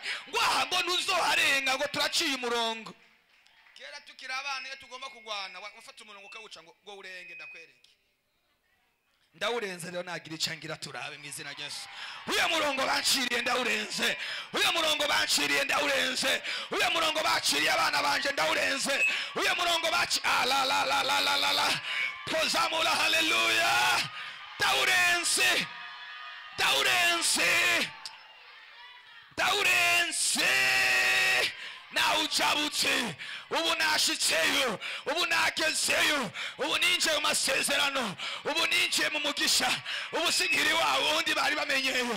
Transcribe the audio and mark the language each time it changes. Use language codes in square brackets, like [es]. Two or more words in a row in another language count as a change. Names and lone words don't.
[rn] Ngo aha ngo ntuzoharenga, ngo turaciye umurongo. Kera tukiri abana iyo tugomba kugwana wafata umurongo ukawuca ngo urenge, ndakwereke ndawurenze rero nagira icangira turabe mu izina rya Yesu. Uyo murongo banciriye ndawurenze, uyo murongo banciriye ndawurenze, uyo murongo baciriye abana banje ndawurenze, uyo murongo baci la tozamula. Haleluya. Ndawurenze na ucabutse. Ubu nashitseyo, ubu nagezeyo, ubu ninjiye mu masezerano, ubu ninjiye mu mugisha, ubu sinkiri wawe undi bari bamenyeye.